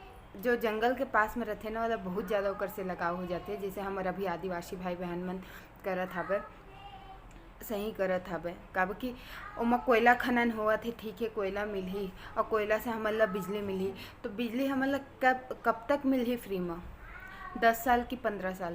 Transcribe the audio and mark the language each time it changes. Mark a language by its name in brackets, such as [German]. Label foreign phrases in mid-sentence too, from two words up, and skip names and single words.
[Chhattisgarhi] जो जंगल के पास में रहते ना वाला बहुत ज़्यादा ओकर से लगाव हो जाते, जैसे हमार अभी आदिवासी भाई बहन मन करत हवे, सही करत हवे। काबर कि ओमा कोयला खनन होवत हे, ठीक है, कोयला मिलही और कोयला से हमन ला बिजली मिलही, तो बिजली हमन ला कब तक मिलही फ्री में? 10 साल कि 15 साल।